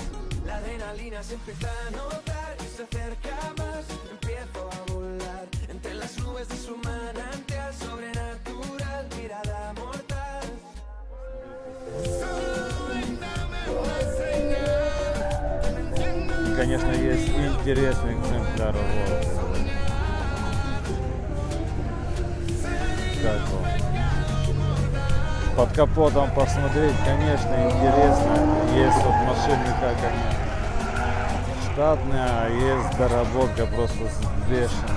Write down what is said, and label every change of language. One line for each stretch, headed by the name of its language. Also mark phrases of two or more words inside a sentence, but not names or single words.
Spanish: La adrenalina se empieza a notar y se acerca más. Empiezo a volar entre las nubes de su manantial sobrenatural, mirada mortal. Solo ven, dame una señal que me entienda.
Russian: Конечно, есть интересный экземпляр Волга. Под капотом посмотреть, конечно, интересно. Есть вот машины, как они штатные, а есть доработка просто бешеная.